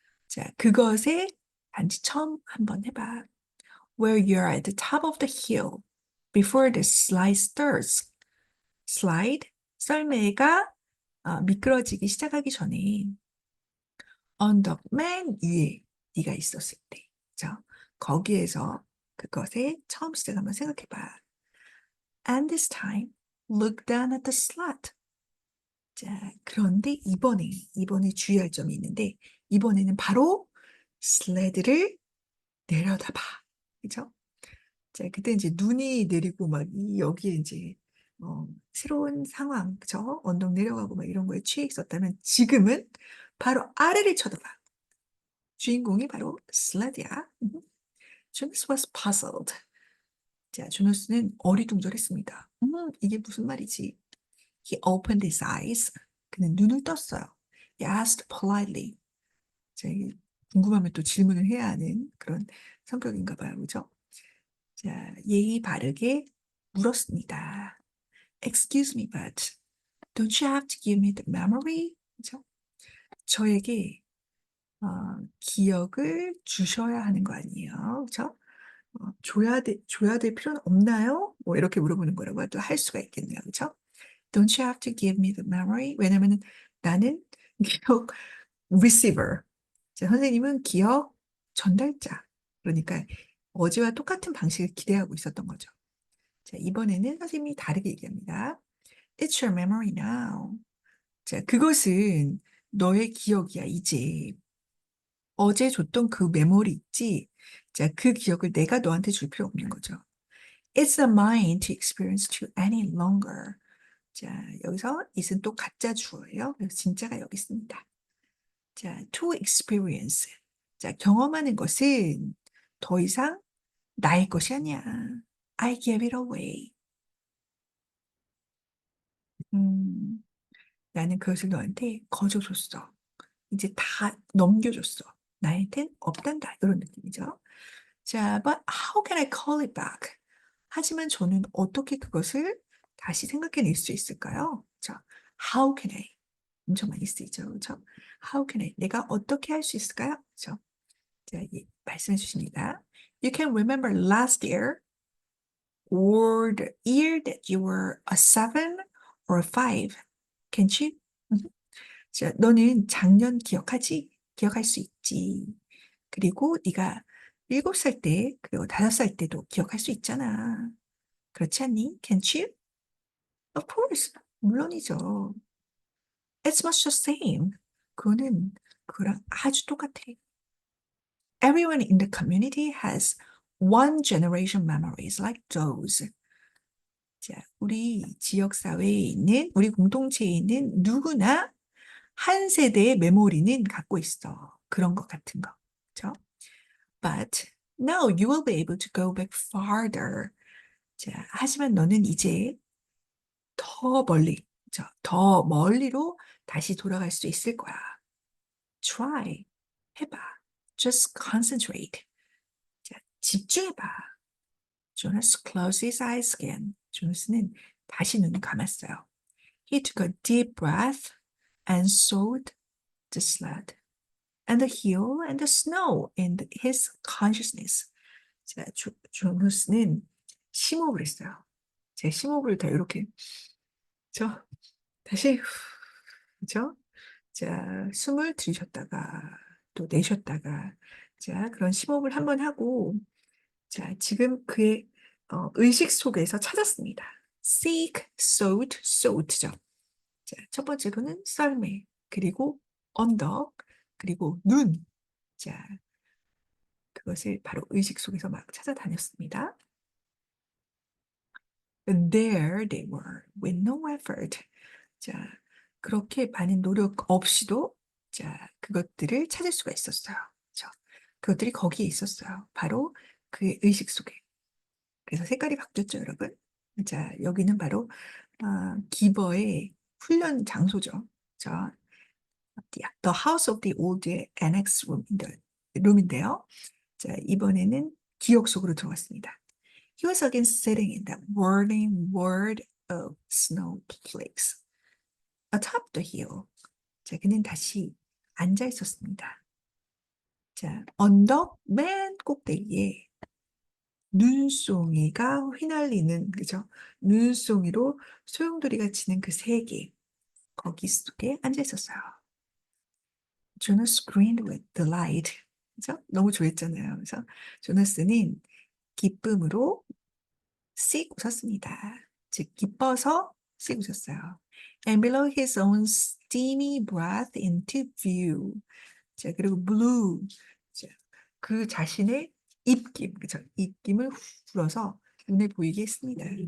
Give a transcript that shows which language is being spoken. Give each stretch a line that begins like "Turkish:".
Korean: 자, 그것의 단지 처음 한번 해봐.
English: Where you're at the top of the hill before the slide starts.
Korean: slide, 썰매가 미끄러지기 시작하기 전에 언덕 맨 위에 네가 있었을 때, 자, 거기에서 그것의 처음 시작 한번 생각해봐.
English: And this time, look down at the slot.
Korean: 자, 그런데 이번에 주의할 점이 있는데, 이번에는 바로 슬레드를 내려다봐. 그죠? 자, 그때 이제 눈이 내리고 막 여기에 이제 새로운 상황, 그죠? 언덕 내려가고 막 이런 거에 취해 있었다면 지금은 바로 아래를 쳐다봐. 주인공이 바로 슬레드야.
English: Jonas was puzzled.
Korean: 자, 조나스는 어리둥절했습니다. 이게 무슨 말이지?
English: He opened his eyes.
Korean: 그는 눈을 떴어요.
English: He asked politely.
Korean: 자, 이게 궁금하면 또 질문을 해야 하는 그런 성격인가 봐요. 그죠? 자, 예의 바르게 물었습니다.
English: Excuse me, but don't you have to give me the memory?
Korean: 그죠? 저에게 기억을 주셔야 하는 거 아니에요? 그죠? 줘야 될 필요는 없나요? 뭐 이렇게 물어보는 거라고 또 할 수가 있겠네요. 그죠?
English: Don't you have to give me the memory?
Korean: 왜냐면은 나는 기억 receiver. 자, 선생님은 기억 전달자. 그러니까 어제와 똑같은 방식을 기대하고 있었던 거죠. 자, 이번에는 선생님이 다르게 얘기합니다.
English: It's your memory now.
Korean: 자, 그것은 너의 기억이야, 이제. 어제 줬던 그 메모리 있지? 자, 그 기억을 내가 너한테 줄 필요 없는 거죠.
English: It's not mine to experience to any longer.
Korean: 자, 여기서 it은 또 가짜 주어예요. 그래서 진짜가 여기 있습니다.
English: 자, to experience.
Korean: 자, 경험하는 것은 더 이상 나의 것이 아니야.
English: I gave it away. 음,
Korean: 나는 그것을 너한테 거저 줬어. 이제 다 넘겨줬어. 나한텐 없단다. 이런 느낌이죠.
English: 자, but how can I call it back?
Korean: 하지만 저는 어떻게 그것을 다시 생각해낼 수 있을까요?
English: 자, how can I?
Korean: 엄청 많이 쓰이죠. 그렇죠?
English: How can I?
Korean: 내가 어떻게 할 수 있을까요? 그렇죠? 자, 말씀해 주십니다.
English: You can remember last year or the year that you were a seven or a five. Can't you?
Korean: 자, 너는 작년 기억하지? 기억할 수 있지. 그리고 네가 7살 때, 그리고 5살 때도 기억할 수 있잖아. 그렇지 않니?
English: Can't you? Of course.
Korean: 물론이죠.
English: It's much the same.
Korean: 그거는 그거랑 아주 똑같아.
English: Everyone in the community has one generation memories like those.
Korean: 자, 우리 지역 사회에 있는, 우리 공동체에 있는 누구나 한 세대의 메모리는 갖고 있어. 그런 것 같은 거. 그렇죠?
English: But now you will be able to go back farther.
Korean: 자, 하지만 너는 이제 더 멀리, 더 멀리로 다시 돌아갈 수 있을 거야.
English: Try.
Korean: 해봐.
English: Just concentrate.
Korean: 자, 집중해봐.
English: Jonas closed his eyes again.
Korean: 조나스는 다시 눈을 감았어요.
English: He took a deep breath and sawed the sled and the hill and the snow in his consciousness.
Korean: 자, 조나스는 심호흡을 했어요. 제 심호흡을 다 이렇게, 저 다시, 그죠? 자, 숨을 들이셨다가 또 내셨다가, 자, 그런 심호흡을 한번 하고, 자, 지금 그의 의식 속에서 찾았습니다.
English: seek, sought, sought죠.
Korean: 자, 첫 번째로는 썰매, 그리고 언덕, 그리고 눈. 자, 그것을 바로 의식 속에서 막 찾아다녔습니다.
English: And there they were, with no effort.
Korean: 자, 그렇게 많은 노력 없이도 자, 그것들을 찾을 수가 있었어요. 그렇죠? 그것들이 거기에 있었어요. 바로 그의 의식 속에. 그래서 색깔이 바뀌었죠, 여러분. 자, 여기는 바로 기버의 훈련 장소죠. 자, The House of the Old Annex Room인데요. 자, 이번에는 기억 속으로 들어갔습니다.
English: He was again sitting in that whirling world of snowflakes atop the hill.
Korean: 자, 그는 다시 앉아 있었습니다. 자, 언덕 맨 꼭대기에 눈송이가 휘날리는, 그죠? 눈송이로 소용돌이가 치는 그 세계, 거기 속에 앉아 있었어요.
English: Jonas grinned with delight.
Korean: 그죠? 너무 좋아했잖아요. 그래서 조나스는 기쁨으로 씩 웃었습니다. 즉, 기뻐서 씩 웃었어요.
English: And below his own steamy breath into view.
Korean: 자, 그리고 blew. 자, 그 자신의 입김, 그죠? 입김을 불어서 눈에 보이게 했습니다.